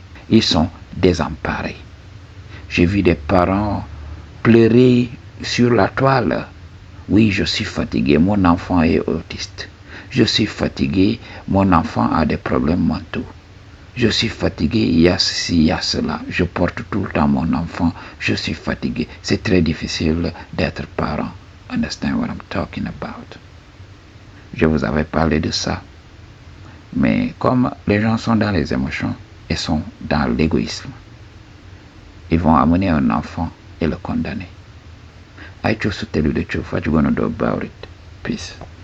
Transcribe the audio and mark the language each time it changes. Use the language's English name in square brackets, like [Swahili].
[French] Ils sont désemparés. J'ai vu des parents pleurer sur la toile. Oui, je suis fatigué, mon enfant est autiste. Je suis fatigué, mon enfant a des problèmes mentaux. Je suis fatigué, il y a ceci, il y a cela. Je porte tout le temps mon enfant, je suis fatigué. C'est très difficile d'être parent. [English] Understand what I'm talking about? [French] Je vous avais parlé de ça. Mais comme les gens sont dans les émotions et sont dans l'égoïsme, ils vont amener un enfant et le condamner. [English] I choose to tell you the truth. What you gonna do about it? Peace.